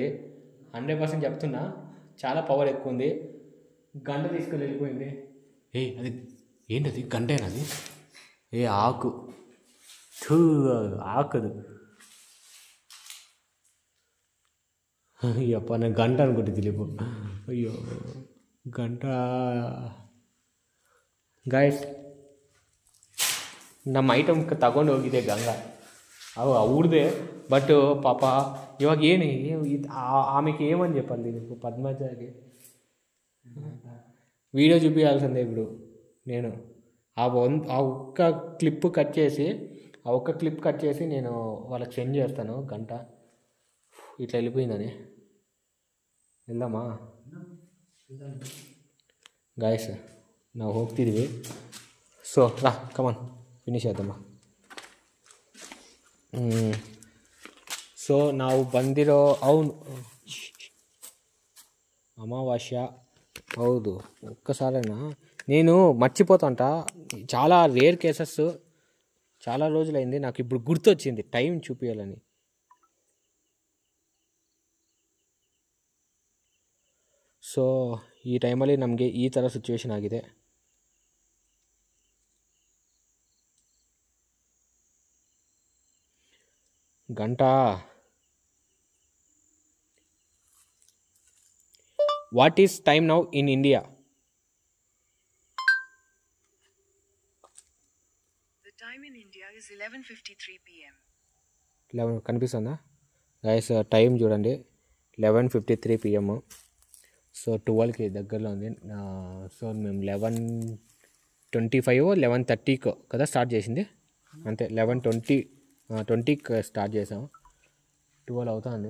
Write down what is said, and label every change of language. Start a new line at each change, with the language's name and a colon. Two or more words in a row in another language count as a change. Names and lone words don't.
Telugu: 100% చెప్తున్నా, చాలా పవర్ ఎక్కువ ఉంది. గంట తీసుకొని వెళ్ళిపోయింది. అది ఏంటది? గంటేనది? ఆకు ఆకదు. అయ్యప్ప, నేను గంట అనుకుంటే తెలియదు.
Kannada: అయ్యో ಗಂಟ ಗಾಯ್ಸ್ ನಮ್ಮ ಐಟಮ್ ತಗೊಂಡು ಹೋಗಿದೆ ಗಂಗಾ.
Telugu: అవు అవుడిదే. బట్ పాప ఇవాళ ఆమెకి ఏమని చెప్పాలి నీకు? పద్మజకి వీడియో చూపించాల్సిందే ఇప్పుడు నేను. ఆ ఒక్క
English: clip cut
Telugu: చేసి నేను వాళ్ళకి సెండ్ చేస్తాను. గంట ఇట్లా వెళ్ళిపోయిందని. వెళ్దామా ಗಾಯ್ಸ್?
Kannada: ನಾವು ಹೋಗ್ತಿದ್ದೀವಿ.
English: so come on finish
Kannada: ಆಯ್ತಮ್ಮ. ಸೊ ನಾವು ಬಂದಿರೋ అమావాస్య.
Telugu: ಹೌದು, ఒక్కసారైనా నేను మర్చిపోతాంట.
English: చాలా rare cases.
Telugu: చాలా రోజులైంది, నాకు ఇప్పుడు గుర్తొచ్చింది టైం చూపించాలని.
Kannada: ಸೊ ಈ ಟೈಮಲ್ಲಿ ನಮಗೆ ಈ ಥರ ಸಿಚುವೇಶನ್ ಆಗಿದೆ. ಗಂಟಾ,
English: what is time now in India? The time in India is 11:53 p.m.
Telugu: 11 కనిపిస్తుందా గైస్? టైం చూడండి, 11:53 p.m. సో 12కి దగ్గరలో ఉంది. సో మేము 11:25 11:30 కదా స్టార్ట్ చేసింది, అంతే. 11:20కి స్టార్ట్ చేసాం, 12 అవుతుంది.